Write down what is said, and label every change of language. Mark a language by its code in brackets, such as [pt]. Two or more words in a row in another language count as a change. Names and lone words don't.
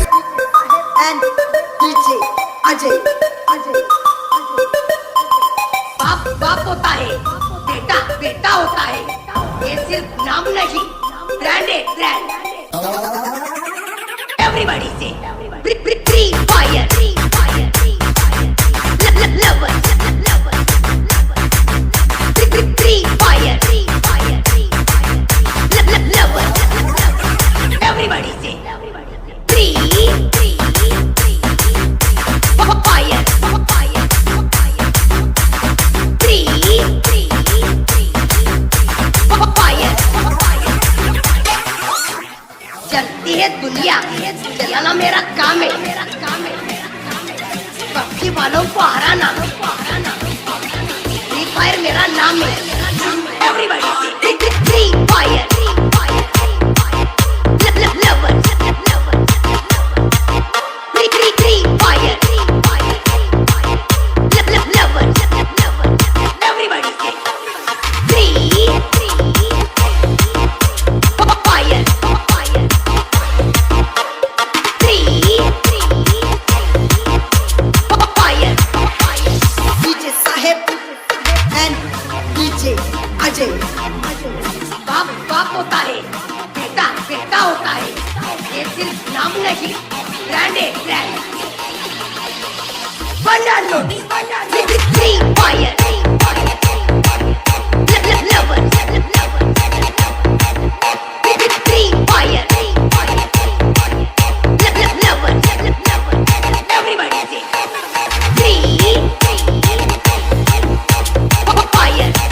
[en] and DJ अजय। [hi] बाप होता है, बेटा होता है, ये सिर्फ नाम नहीं ब्रांड है, ब्रांड। [en] Everybody say free fire, lover, free fire, lover। Everybody say free fire, [hi] चलती है दुनिया चलाना मेरा काम है, पक्षी वालों को हराना फ्री फायर मेरा नाम है। [en] Everybody say free fire, lover, free fire, lover। Everybody say free fire, DJ साहेब and DJ अजय। [hi] बाप होता है, बेटा होता है, ये सिर्फ नाम नहीं ब्रांड है, ब्रांड। बना लो फ्री फायर, [en] lover, free fire, lover। Everybody say free fire,